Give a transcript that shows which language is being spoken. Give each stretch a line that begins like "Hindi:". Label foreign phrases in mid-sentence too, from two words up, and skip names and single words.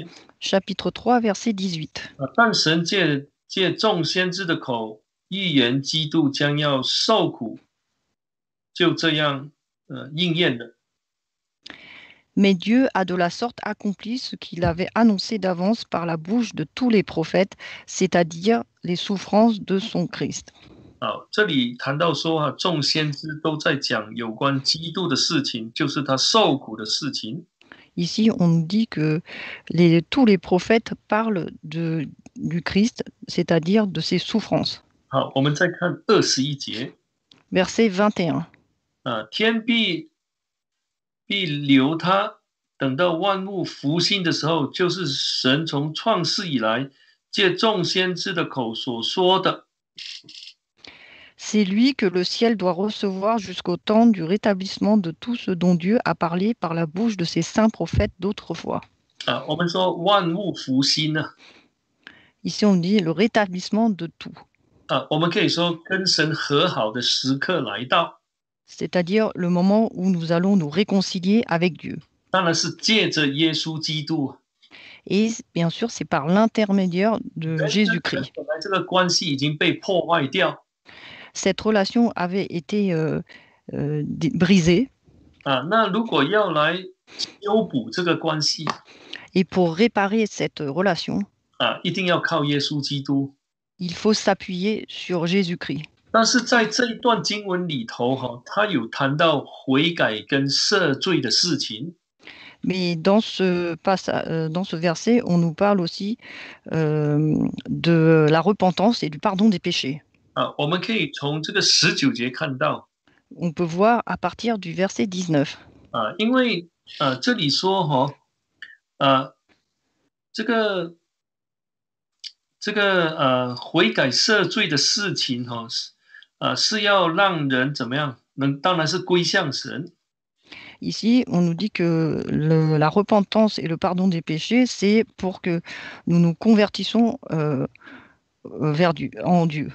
French: Chapitre 3, verset 18.
Chinese: 但神借众先知的口预言基督将要受苦，就这样应验了。
French: Mais Dieu a de la sorte accompli ce qu'il avait annoncé d'avance par la bouche de tous les prophètes, c'est-à-dire les souffrances de son Christ.
Chinese: 这里谈到说众先知都在讲有关基督的事情，就是他受苦的事情。
French: Ici, on nous dit que tous les prophètes parlent du Christ, c'est-à-dire de ses souffrances.
Chinese: 我们再看21节。
French: Verset 21.
Chinese: 天必留他，等到万物复兴的时候，就是神从创世以来借众先知的口所说的。
French: C'est lui que le ciel doit recevoir jusqu'au temps du rétablissement de tout ce dont Dieu a parlé par la bouche de ses saints prophètes d'autrefois.
Chinese: 我们说万物复兴呢，
French: Ici, on dit le rétablissement de tout,
Chinese: 我们可以说跟神和好的时刻来到，
French: c'est-à-dire le moment où nous allons nous réconcilier avec Dieu.
Chinese: 当然是借着耶稣基督。
French: Et bien sûr, c'est par l'intermédiaire de
Chinese: 人跟神
French: Jésus-Christ.
Chinese: 本来这个关系已经被破坏掉
French: Cette relation avait été brisée.
Chinese: 那如果要来修补这个关系
French: Et pour réparer cette relation,
Chinese: 一定要靠耶稣基督。
French: il faut s'appuyer sur Jésus-Christ.
Chinese: 但是在这一段经文里头他有谈到悔改跟赦罪的事情。
French: Mais dans ce verset, on nous parle aussi de la repentance et du pardon des péchés.
Chinese: 我们可以从这个19节看到
French: On peut voir à partir du verset 19.
Chinese: 因为这里说这个悔改赦罪的事情是要让人怎么样？当然是归向神。
French: Ici, on nous dit que la repentance et le pardon des péchés, c'est pour que nous nous convertissons en Dieu.